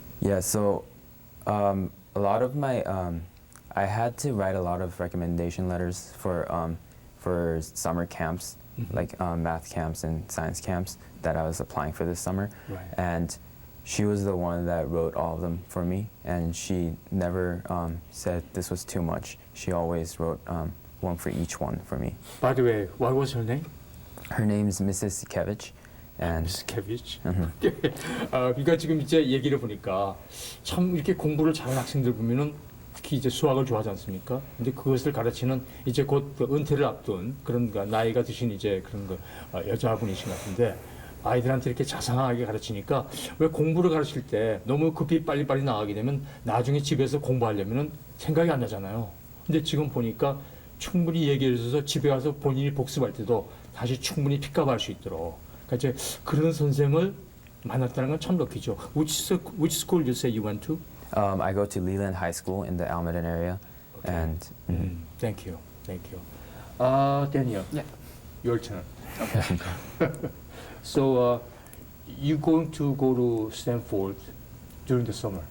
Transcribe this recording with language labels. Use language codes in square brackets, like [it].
[en] Yeah, so a lot of my I had to write a lot of recommendation letters for summer camps, like math camps and science camps that I was applying for this summer. Right. And she was the one that wrote all of them for me, and she never said this was too much. She always wrote one for each one for me. By the way, what was her name? Her name's Mrs. Sikevich, and Miss Kevich. [ko] 그러니까 지금 이제 얘기를 보니까 참 이렇게 공부를 잘하는 학생들 보면은 특히 이제 수학을 좋아하지 않습니까? 근데 그것을 가르치는 이제 곧 그 은퇴를 앞둔 그런 나이가 드신 이제 그런 거 여자분이신 것 같은데 아이들한테 이렇게 자상하게 가르치니까 왜 공부를 가르칠 때 너무 급히 빨리빨리 나가게 되면 나중에 집에서 공부하려면은 생각이 안 나잖아요. 근데 지금 보니까 충분히 얘기해 주셔서 집에 가서 본인이 복습할 때도 다시 충분히 픽업할 수 있도록 그러니까 이제 그런 선생을 만났다는 건 참 럭키죠. [en] Which school you say you went to? I go to Leland High School in the Almaden area, and Thank you. Daniel. Yeah. Your turn. Okay. So you going to go to Stanford during the summer?